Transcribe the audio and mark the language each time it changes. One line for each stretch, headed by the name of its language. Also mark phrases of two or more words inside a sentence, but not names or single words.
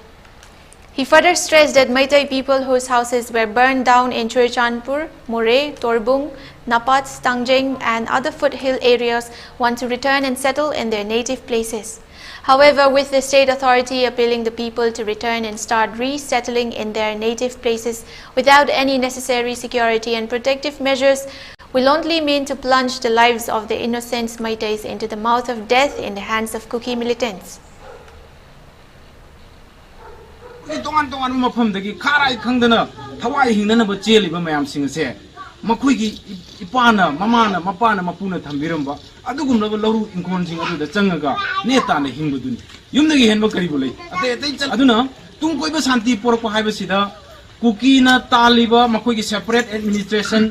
English: He further stressed that Meitei people whose houses were burned down in Churichandpur, More, Torbung, Napat, Tangjeng and other foothill areas want to return and settle in their native places. However, with the state authority appealing the people to return and start resettling in their native places without any necessary security and protective measures will only mean to plunge the lives of the innocent Meiteis into the mouth of death in the hands of Kuki militants.
Manipuri: Tongan mafamdagi kharai khangdana thawai hingnana ba cheliba mayam sing se makhuigi ipana mamana mapana mapuna thambiramba adugumna ba loru inkon sing adu da changaga neta na hingbuduni yumdagi henba karibu lei ate aduna tung koiba shanti porpa haiba sida Kuki na taliba makhuigi
English: separate administration